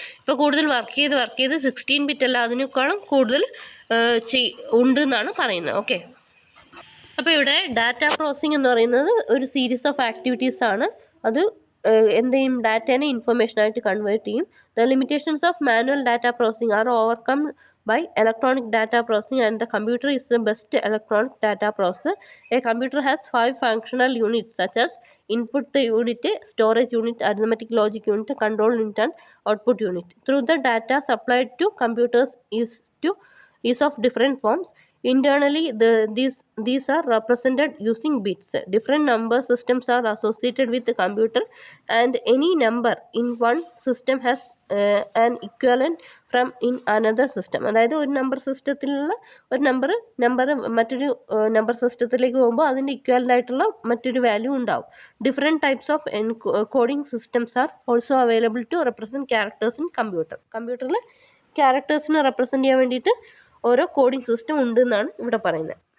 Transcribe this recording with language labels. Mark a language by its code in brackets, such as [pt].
[ml] ഇപ്പോൾ കൂടുതൽ വർക്ക് ചെയ്ത് 16 ബിറ്റ് അല്ല അതിനേക്കാളും കൂടുതൽ ഉണ്ട് എന്നാണ് പറയുന്നത്. ഓക്കെ, അപ്പോൾ ഇവിടെ ഡാറ്റ പ്രോസസ്സിംഗ് എന്ന് പറയുന്നത് ഒരു സീരീസ് ഓഫ് ആക്ടിവിറ്റീസ് ആണ്. അത് എന്ത് ചെയ്യും? ഡാറ്റേനെ ഇൻഫർമേഷനായിട്ട് കൺവേർട്ട് ചെയ്യും. [en] The limitations of manual data processing are overcome by electronic data processing and the computer is the best electronic data processor. A computer has 5 functional units such as input unit, storage unit, arithmetic logic unit, control unit and output unit. Through the data supplied to computers is of different forms. Internally these are represented using bits. Different number systems are associated with the computer and any number in one system has an equivalent from in another system. [ml] അതായത് ഒരു number സിസ്റ്റത്തിലുള്ള ഒരു number മറ്റൊരു number സിസ്റ്റത്തിലേക്ക് പോകുമ്പോൾ അതിൻ്റെ equivalent ആയിട്ടുള്ള മറ്റൊരു value ഉണ്ടാവും. [en] different types of coding systems are also available to represent characters in [ml] കമ്പ്യൂട്ടറിൽ ക്യാരക്ടേഴ്സിനെ റെപ്രസെൻറ്റ് ചെയ്യാൻ വേണ്ടിയിട്ട് ഓരോ കോഡിംഗ് സിസ്റ്റം ഉണ്ട് എന്നാണ് ഇവിടെ പറയുന്നത്.